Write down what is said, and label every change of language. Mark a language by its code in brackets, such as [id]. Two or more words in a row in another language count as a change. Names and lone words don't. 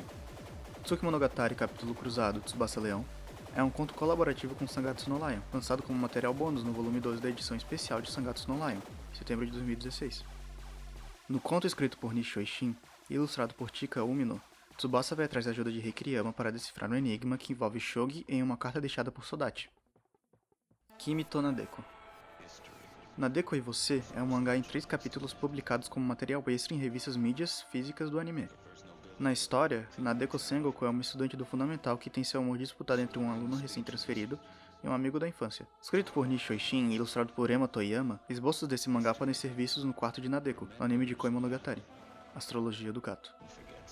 [pt] Tsuki Monogatari Capítulo Cruzado Tsubasa Leão é um conto colaborativo com Sangatsu no Lion, lançado como material bônus no volume 2 da edição especial de Sangatsu no Lion, setembro de 2016. No conto escrito por Nishio Ishin e ilustrado por Chika Umino, Tsubasa vai atrás da ajuda de Rei Kiriyama para decifrar um enigma que envolve Shogi em uma carta deixada por Sodachi. Kimi to Nadeko. Nadeko e Você é um mangá em 3 capítulos publicados como material extra em revistas mídias físicas do anime. Na história, Nadeko Sengoku é uma estudante do fundamental que tem seu amor disputado entre um aluno recém-transferido e um amigo da infância. Escrito por Nishio Ishin e ilustrado por Ema Toyama, esboços desse mangá podem ser vistos no quarto de Nadeko, no anime de Koi Monogatari, Astrologia do Gato.